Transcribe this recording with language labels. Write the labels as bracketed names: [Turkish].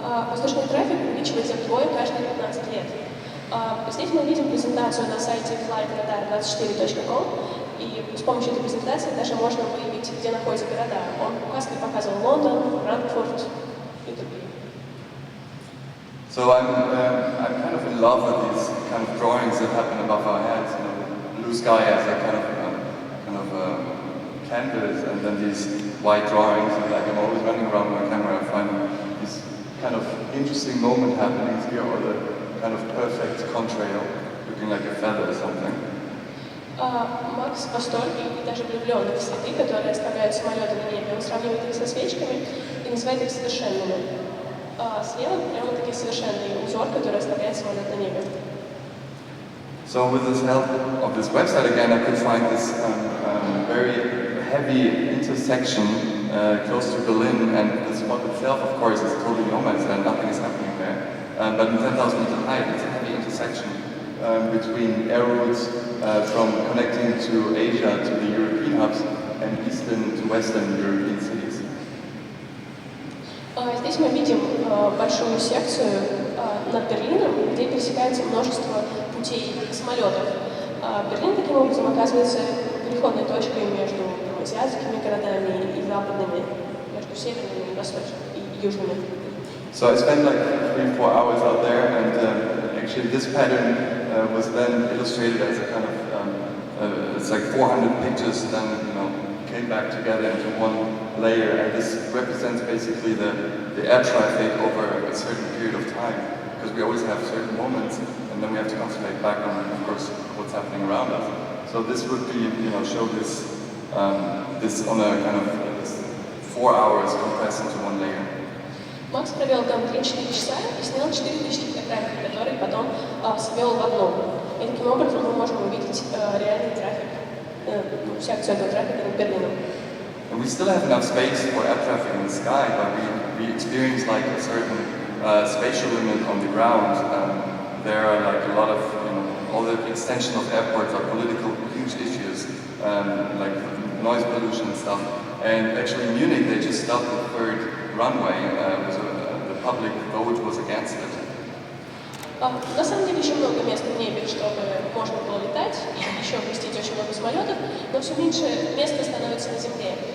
[Russian] Воздушный трафик увеличивается вдвое каждые 15 лет. Здесь мы видим презентацию на сайте flightradar24.com, и с помощью этой презентации даже можно выявить, где находятся города. Он указкой показывал Лондон, Франкфурт и другие. [English] So I'm kind of in love with these kind of drawings that happen above our heads. You know, blue sky as a kind of canvas, and then these white drawings. And like I'm always running around with my camera, I find these kind of interesting moment happenings here, or the kind of perfect contrail, looking like a feather or something. [Russian] Макс в восторге и даже влюблен в цветы, которые оставляют самолеты на небе. Он сравнивает их со свечками и называет их совершенными. Слева прямо-таки совершенный узор, который оставляет самолет на небе. [English] So with this help of this website again, I could find this very heavy intersection close to Berlin, and the spot itself, of course, is totally no man's land, nothing is happening there. But in 10,000 meter height, it's a heavy intersection between air routes from connecting to Asia to the European hubs and eastern to western European cities. [Russian] Здесь мы видим большую секцию над Берлином, где пересекается множество путей самолетов. Берлин таким образом оказывается переходной точкой между азиатскими городами и западными, между северными и восточными и южными. [English] So I spent like 3-4 hours out there, and actually this pattern was then illustrated as a kind of it's like 400 pictures then came back together into one layer, and this represents basically the air traffic over a certain period of time, because we always have certain moments and then we have to concentrate back on, of course, what's happening around us. So this would be, show this this on a kind of 4 hours compressed into one layer. [Russian] Макс провел там 3-4 часа и снял 4000 фотографий, которые потом свел в одну. И таким образом мы можем увидеть реальный трафик, секцию этого трафика над Берлином. [English] And we still have enough space for air traffic in the sky, but we experience like a certain spatial limit on the ground. There are like a lot of, all the extension of airports are political huge issues, like noise pollution and stuff. And actually in Munich they just stopped the third runway, the public vote was against it. [Russian] На самом деле еще много мест в небе, чтобы можно было летать и еще вместить очень много самолетов, но все меньше места становится на земле.